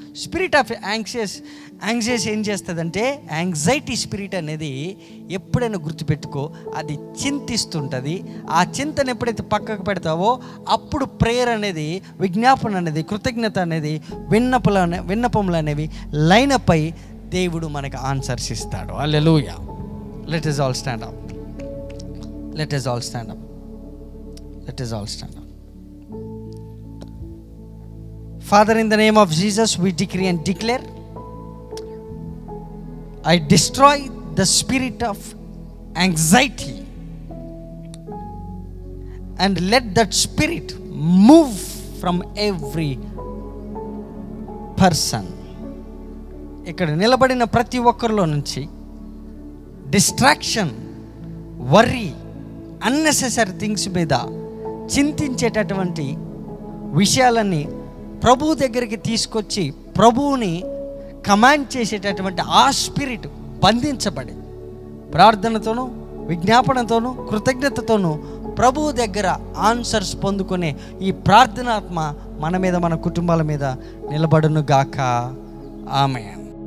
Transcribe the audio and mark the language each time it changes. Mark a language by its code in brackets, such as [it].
[te] Spirit of anxious ఏం చేస్తుందంటే anxiety spirit అనేది ఎప్పుడైనా గుర్తుపెట్టుకో, అది చింతిస్తుంటుంది. ఆ చింతను ఎప్పుడైతే పక్కకు పెడతావో అప్పుడు ప్రేయర్ అనేది, విజ్ఞాపన అనేది, కృతజ్ఞత అనేది, విన్నపములు అనేవి లైనప్ అయి దేవుడు మనకు ఆన్సర్స్ ఇస్తాడు. హల్లెలూయా. [en] Let us all stand up. Let us all stand up. Let us all stand up. Father, in the name of Jesus, we decree and declare, I destroy the spirit of anxiety and let that spirit move from every person. [te] ఇక్కడ నిలబడిన ప్రతి ఒక్కరిలో నుంచి distraction, worry, unnecessary things మీద చింతించేటటువంటి విషయాలన్నీ ప్రభువు దగ్గరికి తీసుకొచ్చి ప్రభువుని కమాండ్ చేసేటటువంటి ఆ స్పిరిట్ బంధించబడి ప్రార్థనతోనూ, విజ్ఞాపనతోనూ, కృతజ్ఞతతోనూ ప్రభువు దగ్గర ఆన్సర్స్ పొందుకునే ఈ ప్రార్థనాత్మ మన మీద, మన కుటుంబాల మీద నిలబడును గాక. ఆమేన్.